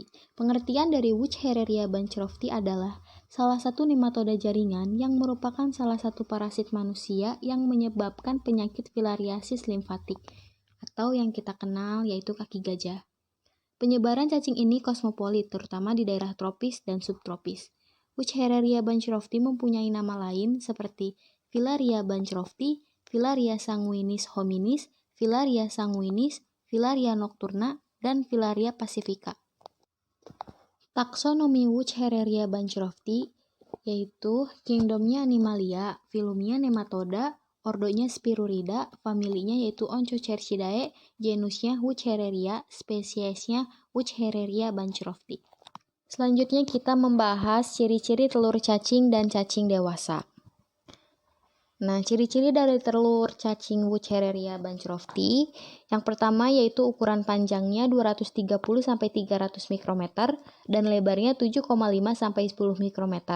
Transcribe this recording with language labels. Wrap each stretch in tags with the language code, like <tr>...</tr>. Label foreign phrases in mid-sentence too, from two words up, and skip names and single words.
<id>Pengertian dari Wuchereria bancrofti adalah salah satu nematoda jaringan yang merupakan salah satu parasit manusia yang menyebabkan penyakit filariasis limfatik atau yang kita kenal yaitu kaki gajah. Penyebaran cacing ini kosmopolit, terutama di daerah tropis dan subtropis. Wuchereria bancrofti mempunyai nama lain seperti Filaria bancrofti, Filaria sanguinis hominis, Filaria sanguinis, Filaria nocturna, dan Filaria pacifica. Taksonomi Wuchereria bancrofti yaitu kingdomnya Animalia, filumnya Nematoda, ordonya Spirurida, familinya yaitu Onchocercidae, genusnya Wuchereria, spesiesnya Wuchereria bancrofti. Selanjutnya kita membahas ciri-ciri telur cacing dan cacing dewasa. Nah, ciri-ciri dari telur cacing Wuchereria bancrofti yang pertama yaitu ukuran panjangnya 230-300 mikrometer dan lebarnya 7,5-10 mikrometer.</id>